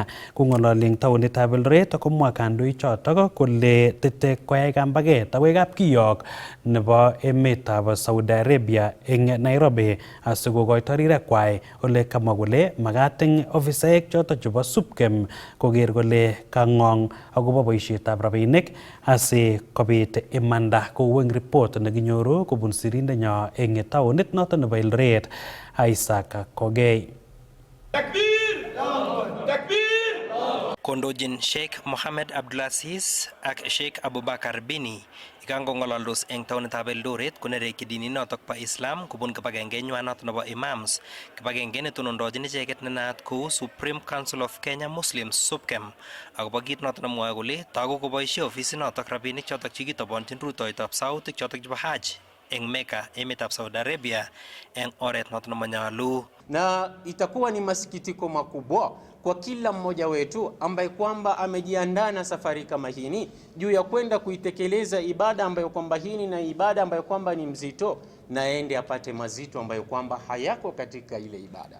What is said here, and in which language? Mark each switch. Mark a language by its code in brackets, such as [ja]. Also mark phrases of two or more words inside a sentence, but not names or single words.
[kln] Kong'ololi eng taonitab Eldoret komwa kandoichotok kole tete koyai kambaget akoi kapkiyok nebo emetab Saudi Arabia eng Nairobi asikokoito rirekwai, ole kamwa kole makat eng ofisaek chotok chebo SUPKEM koker kole kang'ong akobo boisietab rabinik asikobit imanda, kou eng report nekinyoru kobun sirindenyo eng taonit noton nebo Eldoret, Isaac Kogei. Kondojin Sheikh Mohammed Abdulaziz ak Sheikh Abubakar Bini ikangong'ololdos eng taonitab Eldoret konereki dini notok pa Islam kubun kibagengeinywa notok nebo Imams, kibagenge netonondochin icheket nenaat kou Supreme Council of Kenya Muslims SUPKEM, akobo kit notok nemwoe kole toku koboisie ofisit notok rabinik chotok chekitobonchin rutoitab sautik chotok chebo Hajj eng Mecca, emetab Saudi Arabia, eng oret notok nemanyalu. [sw] Na itakuwa ni masikitiko makubwa kwa kila mmoja wetu ambaye kwamba amejiandaa na safari kama hii juu ya kwenda kuitekeleza ibada ambayo kwamba hii na ibada ambayo kwamba ni mzito, na aende apate mazito ambayo kwamba hayako katika ile ibada.